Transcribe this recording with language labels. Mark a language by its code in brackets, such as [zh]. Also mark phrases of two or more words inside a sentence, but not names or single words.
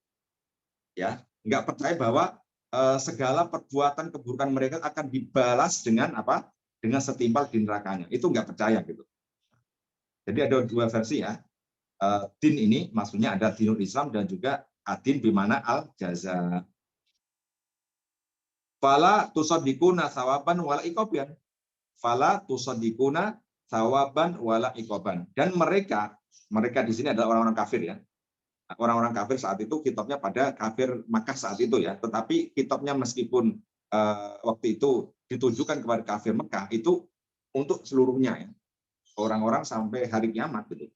[id] Ya, nggak percaya bahwa segala perbuatan keburukan mereka akan dibalas dengan apa? Dengan setimpal di nerakanya. Itu nggak percaya gitu. Jadi ada dua versi ya. Din ini maksudnya ada [ar] دين الإسلام [id] dan juga [ar] الدين بمعنى الجزاء. فلا تصدقون ثوابا ولا عقابا. فلا تصدقون ثوابا ولا عقابا. [id] Dan mereka di sini adalah orang-orang kafir ya. Orang-orang kafir saat itu kitabnya pada kafir Makkah saat itu ya. Tetapi kitabnya meskipun waktu itu ditujukan kepada kafir Mekah itu untuk seluruhnya ya. Orang-orang sampai hari kiamat gitu.